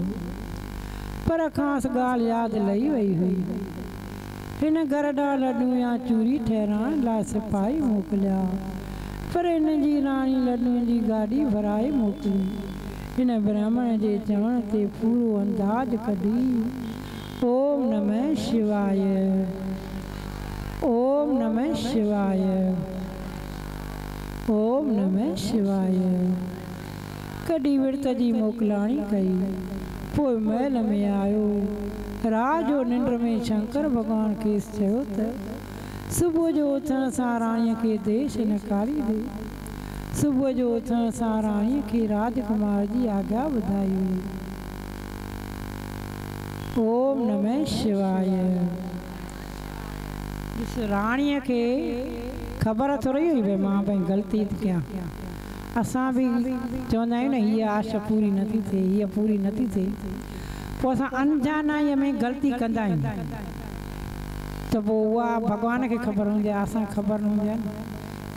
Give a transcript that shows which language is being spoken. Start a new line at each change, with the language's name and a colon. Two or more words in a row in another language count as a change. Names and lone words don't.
Sindhi: पर ख़ासि ॻाल्हि यादि लही वई हुई। हिन घर ॾांहुं लॾूं या चूरी ठहिराइण लाइ सिपाही मोकिलिया, पर हिन जी राणी लॾूं जी गाॾी भराए मोकिली। हिन ब्राह्मण जे चवण ते पूरो अंदाज़ कढी।
Sanskrit: ओम नमः शिवाय, ओम नमः शिवाय, ओम नमः शिवाय।
Sindhi: कॾी विर्त जी मोकलाणी कई, पोइ महल में आयो। रात जो निंड में शंकर भॻवान खेसि चयो त सुबुह जो उथण सां राणीअ खे देश निकारी ॾे। सुबुह जो उथण सां राणीअ खे राजकुमार जी आज्ञा ॿुधाई हुई।
Sanskrit: ओम नमः शिवाय।
Sindhi: ॾिस, राणीअ खे ख़बर थोरी हुई भई मां भई ग़लती थी कयां। असां बि चवंदा आहियूं न हीअ आशा पूरी नथी थिए, हीअ पूरी नथी थिए, पोइ असां अनजानाईअ में ग़लती कंदा आहियूं त पोइ उहा भॻवान खे ख़बर हूंदी आहे, असांखे ख़बर न हूंदी आहे।